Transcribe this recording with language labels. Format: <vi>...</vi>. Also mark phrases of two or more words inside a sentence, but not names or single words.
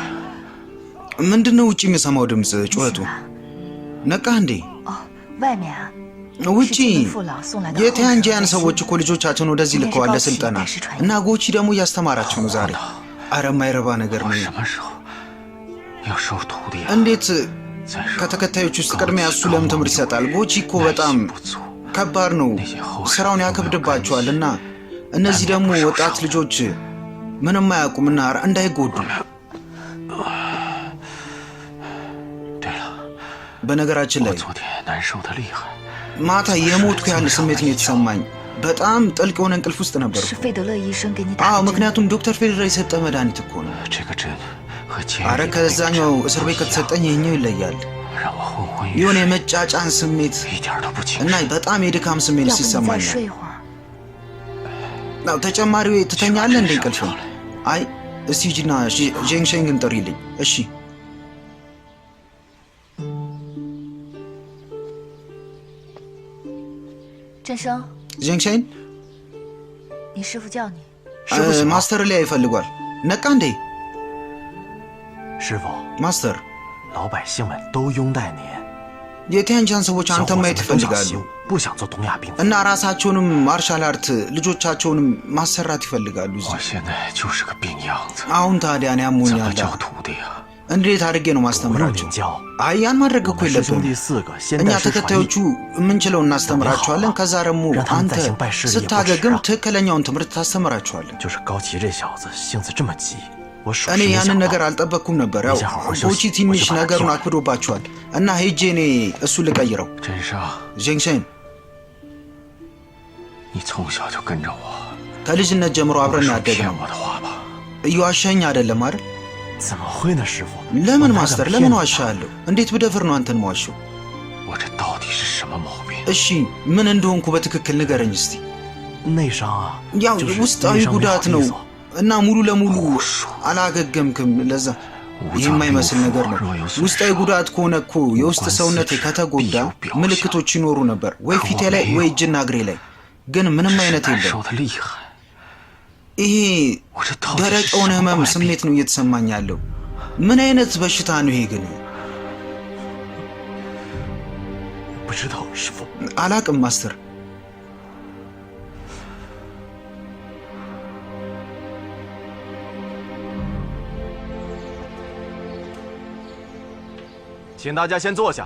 <am>ምንድነው ውጪ የሚሰማው ድምፅ ጩኸቱ ነቃ እንዴ</am> <zh>哦，外面啊，</zh> <am>ውጪ</am> <zh>是金父老送来的后生</zh> <am>የቲያንጂያን</am> <zh>在</zh> <am>ሰዎች</am> <zh>西</zh> <am>እኮ ልጆቻቸውን ወደዚህ ልከዋል ለስልጠና እና ጎቺ ደግሞ እያስተማራቸው ነው ዛሬ አረ የማይረባ ነገር ነው</am> <zh>什么时候要收徒弟啊？</zh> <am>እንዴት</am> <zh>再说</zh> <am>ከተከታዮች ውስጥ ቅድሚያ እሱ ለምን ትምህርት ይሰጣል ጎቺ እኮ በጣም</am> <zh>不足，</zh> <am>ከባድ ነው ስራውን ያከብድባቸዋል እና እነዚህ ደግሞ ወጣት ልጆች ምንም አያውቁምና እንዳይጎዱ</am> <zh>对了，</zh> <am>በነገራችን</am> <zh>我</zh> <am>ላይ</am> <zh>昨天难受的厉害，</zh> <am>ማታ የሞትኩ ያህል ስሜት ነው የተሰማኝ በጣም ጥልቅ የሆነ እንቅልፍ ውስጥ ነበርኩ</am> <zh>是费德勒医生给你打</zh> <am>አዎ</am> <zh>的针。</zh> <am>ምክንያቱም ዶክተር ፌዴራ የሰጠ መድኃኒት እኮ ነው</am> <zh>这个针和前</zh> <am>አረ</am> <zh>面的那个</zh> <am>ከዛኛው</am> <zh>针</zh> <am>እስር</am> <zh>不</zh> <am>ቤት</am> <zh>一样</zh> <am>ከተሰጠኝ ይሄኛው ይለያል</am> <zh>让我昏昏欲</zh> <am>የሆነ</am> <zh>睡，</zh> <am>የመጫጫን ስሜት</am> <zh>一点都不清</zh> <am>እና</am> <zh>醒。</zh> <am>በጣም የድካም ስሜት</am> <zh>要不你再</zh> <am>ሲሰማኛል</am> <zh>睡一会儿？</zh> <am>ነው ተጨማሪ ትተኛለህ እንደ እንቅልፍ አይ እስቲ ሂጂና ጄንግሼንግን ጥሪልኝ እሺ</am> <zh>振生，</zh> <am>ጄንግሼን</am> <zh>你师傅叫你。</zh> <am>ማስተር ላይ ይፈልጓል ነቃ እንዴ</am> <zh>师傅，</zh> <am>ማስተር</am> <zh>老百姓们都拥戴您，</zh> <am>የቲያንጂያን ሰዎች</am> <zh>小</zh> <am>አንተ</am> <zh>伙子</zh> <am>ማየት</am> <zh>们都想</zh> <am>ይፈልጋሉ</am> <zh>习武，不想做东亚病夫。</zh> <am>እና ራሳቸውንም</am> <en>martial art</en> <am>ልጆቻቸውንም ማሰራት ይፈልጋሉ</am> <zh>我</zh> <am>እዚህ</am> <zh>现在就是个病样子，</zh> <am>አሁን ታዲያ እኔ</am> <zh>怎么</zh> <am>ያሞኛል</am> <zh>教徒弟啊？</zh> <am>እንዴት አድርጌ ነው</am> <zh>不用</zh> <am>ማስተምራቸው</am> <zh>您教，</zh> <am>አይ ያን ማድረግ</am> <zh>我</zh> <am>እኮ</am> <zh>们师兄</zh> <am>የለብንም</am> <zh>弟4个先</zh> <am>እኛ</am> <zh>拜师传艺</zh> <am>ተከታዮቹ የምንችለው እናስተምራቸዋለን ከዛ ደግሞ አንተ ስታገግም ትክክለኛውን ትምህርት ታስተምራቸዋለን</am> <zh>就是高奇这小子性子这么急，我属</zh> <am>እኔ</am> <zh>实没</zh> <am>ያንን</am> <zh>想</zh> <am>ነገር</am> <zh>到。</zh> <am>አልጠበቅኩም ነበር ያው</am> <zh>你先好好休息，</zh> <am>ቦቺ ትንሽ</am> <zh>我就把他</zh> <am>ነገሩን</am> <zh>叫来。</zh> <am>አክብዶባቸዋል እና ሄጄ እኔ እሱ ልቀይረው</am> <zh>真是啊，</zh> <am>ጄንግሼን</am> <zh>你从小就跟着我，</zh> <am>ከልጅነት ጀምሮ</am> <zh>不</zh> <am>አብረን</am> <zh>说</zh> <am>ያደግነው</am> <zh>骗我的话吧？</zh> <am>እየዋሸኸኝ አይደለም አይደል</am> <zh>怎么会呢，师傅？</zh> <am>ለምን</am> <zh>我哪敢</zh> <am>ማስተር</am> <zh>骗</zh> <am>ለምን</am> <zh>你啊</zh> <am>ዋሻለሁ እንዴት ብደፍር ነው አንተን ዋሸው</am> <zh>我这到底是什么毛病？</zh> <am>እሺ ምን እንደሆንኩ በትክክል ንገረኝ እስቲ</am> <zh>内伤啊，</zh> <am>ያው</am> <zh>就是</zh> <am>ውስጣዊ</am> <zh>内伤没</zh> <am>ጉዳት</am> <zh>好</zh> <am>ነው</am> <zh>意思。</zh> <am>እና ሙሉ ለሙሉ አላገገምክም ለዛ ይህ የማይመስል ነገር ነው ውስጣዊ ጉዳት ከሆነ እኮ የውስጥ ሰውነቴ ከተጎዳ ምልክቶች ይኖሩ ነበር ወይ ፊቴ ላይ ወይ እጅና እግሬ ላይ ግን ምንም አይነት</am> <zh>难</zh> <am>የለም</am> <zh>受的厉害，</zh> <am>ይሄ</am> <zh>我这到底</zh> <am>ደረቅ</am> <zh>是</zh> <am>የሆነ</am> <zh>什么</zh> <am>ህመም</am> <zh>怪病？</zh> <am>ስሜት ነው እየተሰማኝ ያለው ምን አይነት በሽታ ነው ይሄ ግን</am> <zh>不知道，师傅。</zh> <am>አላቅም ማስተር</am> <zh>请大家先坐下。</zh>